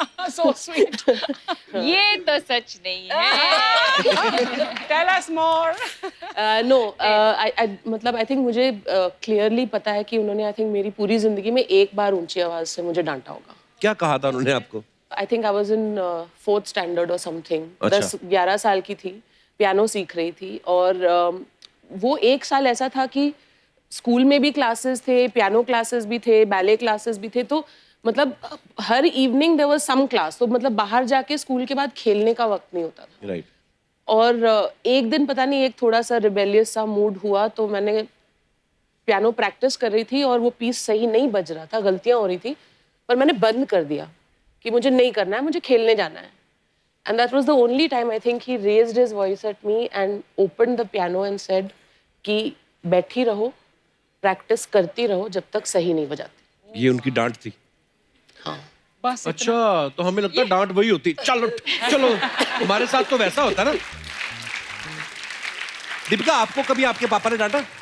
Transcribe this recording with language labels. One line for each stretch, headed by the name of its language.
English: so sweet.
Hindi: ये तो सच नहीं है।
English: Tell us more. No,
Hindi: मतलब
English: I think
Hindi: मुझे clearly पता है कि उन्होंने
English: I think
Hindi: मेरी पूरी जिंदगी में एक बार ऊंची आवाज से मुझे डांटा होगा। क्या कहा था उन्होंने आपको?
English: I think I was in 4th standard or something.
Hindi: अच्छा। 10-11 साल की थी, पियानो सीख रही थी, और वो एक साल ऐसा था कि स्कूल में भी क्लासेस थे, पियानो क्लासेस भी थे, बैले क्लासेस भी थे, तो मतलब हर evening there was some class, तो मतलब बाहर जाके स्कूल के बाद खेलने का वक्त नहीं होता था। राइट। और एक दिन पता नहीं एक थोड़ा सा रिबेलियस सा मूड हुआ, तो मैंने पियानो प्रैक्टिस कर रही थी और वो पीस सही नहीं बज रहा था, गलतियां हो रही थी, पर मैंने बंद कर दिया कि मुझे नहीं करना है, मुझे खेलने जाना है.
English: And that was the only time I think he raised his voice at me and opened the piano and said
Hindi: कि बैठी रहो, प्रैक्टिस करती रहो जब तक सही नहीं बजाती. ये उनकी डांट थी. हाँ. बस अच्छा, तो हमें लगता है डांट वही होती. चलो चलो, हमारे साथ तो वैसा होता ना. दीपिका, आपको कभी आपके पापा ने डांटा?